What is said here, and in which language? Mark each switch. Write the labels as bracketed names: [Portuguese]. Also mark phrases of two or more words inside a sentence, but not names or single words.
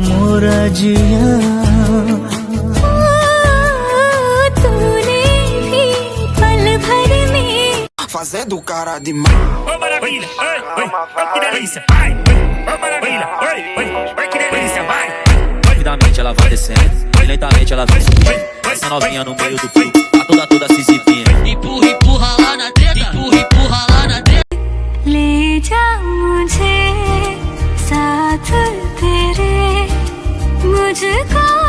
[Hindi] रजिया। तूने भी पल भर में [Portuguese] fazendo cara de mal. Ô maravilha, oi, oi, oi, que delícia, vai, ô maravilha, oi, oi, oi, que delícia, vai. Rapidamente ela vai descendo, e lentamente ela vem subindo. Essa novinha no meio do fluxo, a toda se exibindo. Empurra, empurra lá na treta, empurra, empurra lá na treta. [Hindi] ले जा मुझे साथ तेरे, मुझको